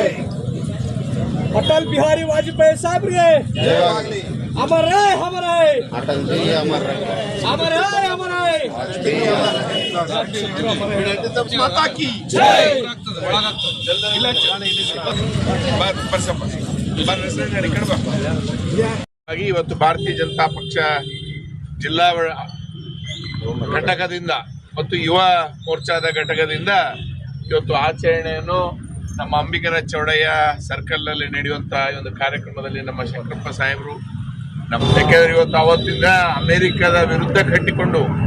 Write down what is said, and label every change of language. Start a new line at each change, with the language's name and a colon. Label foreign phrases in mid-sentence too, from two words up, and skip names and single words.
Hindi: अटल बिहारी वाजपेयी साहब रे अमर रहे, अमर रहे अटल जी, अमर रहे, अमर रहे, अमर रहे माता की जय.
Kannada: ಇವತ್ತು ಭಾರತೀಯ ಜನತಾ ಪಕ್ಷ ಜಿಲ್ಲಾ ಘಟಕದಿಂದ ಮತ್ತು ಯುವ ಮೋರ್ಚಾದ ಘಟಕದಿಂದ ಇವತ್ತು ಆಚರಣೆಯನ್ನು ನಮ್ಮ ಅಂಬಿಗರ ಚೌಡಯ್ಯ ಸರ್ಕಲ್ ನಲ್ಲಿ ನಡೆಯುವಂತಹ ಒಂದು ಕಾರ್ಯಕ್ರಮದಲ್ಲಿ ನಮ್ಮ ಶಂಕರಪ್ಪ ಸಾಹೇಬರು ಯಾಕೆಂದ್ರೆ ಇವತ್ತು ಅವತ್ತಿಂದ ಅಮೆರಿಕದ ವಿರುದ್ಧ ಕಟ್ಟಿಕೊಂಡು